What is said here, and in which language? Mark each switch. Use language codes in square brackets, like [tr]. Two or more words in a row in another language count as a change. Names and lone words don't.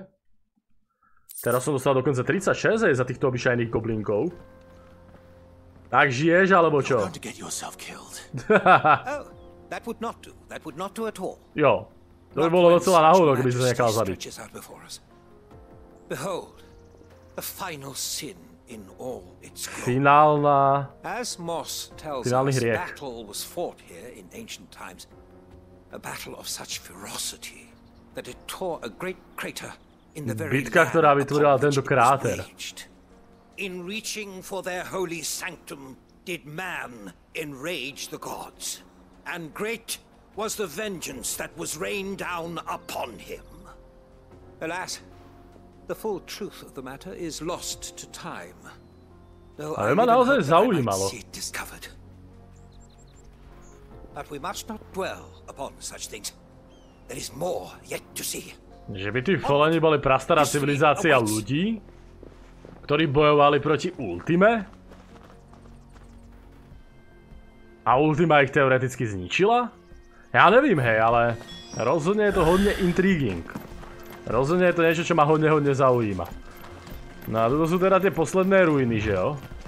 [sk] Teraz som dostal dokonca 36 za týchto obyčajných goblinkov. Tak žiješ, alebo čo? Jo, to by bolo docela náhodou, keby si sa nechal zabiť. [en] Behold, the final sin in all its glory. As Moss tells us, battle was fought here in ancient times. A battle of such ferocity that it tore a great crater in the very [sk] Bitka, ktorá vytvorila tento kráter. [en] In reaching for their holy sanctum did man enrage the gods, and great was the vengeance that was rained down upon him. Alas, the full truth of the matter is lost to time. [sk] Ale ma naozaj zaujímalo. [en] But we must not dwell upon such things. There is more yet to see. [sk] Že by tí Faleni boli prastará civilizácia ľudí, ktorí bojovali proti Ultime? A Ultima ich teoreticky zničila? Ja nevím, hej, ale rozhodne je to hodne intriguing. Rozhodne je to niečo, čo ma hodne zaujíma. No a toto sú teda tie posledné ruiny, [cs] že jo?